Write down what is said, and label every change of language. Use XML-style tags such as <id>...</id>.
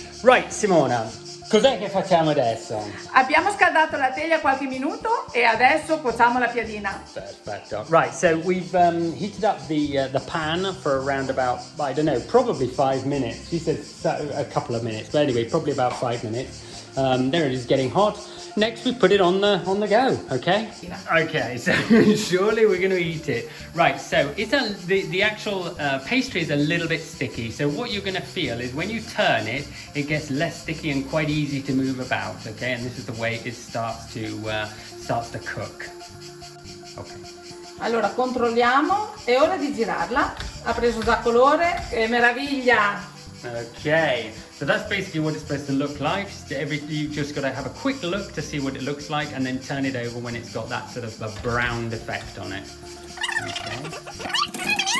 <it>Right, Simona, cos'è che facciamo adesso? Abbiamo scaldato la teglia qualche minuto e adesso cuociamo la piadina. Perfetto.</it> <en>Right, so we've heated up the pan for around about, I don't know, probably 5 minutes. She said a couple of minutes, but anyway, probably about 5 minutes. There it is, getting hot. Next, we put it on the go. Okay. Okay. So surely we're going to eat it. Right. So it's the actual pastry is a little bit sticky. So what you're going to feel is when you turn it, it gets less sticky and quite easy to move about. Okay. And this is the way it starts to cook. Okay.</en> <it>Allora controlliamo, è ora di girarla. Ha preso già colore, che meraviglia!</it> <en>Okay, so that's basically what it's supposed to look like. You just got to have a quick look to see what it looks like, and then turn it over when it's got that sort of a browned effect on it. Okay.</en>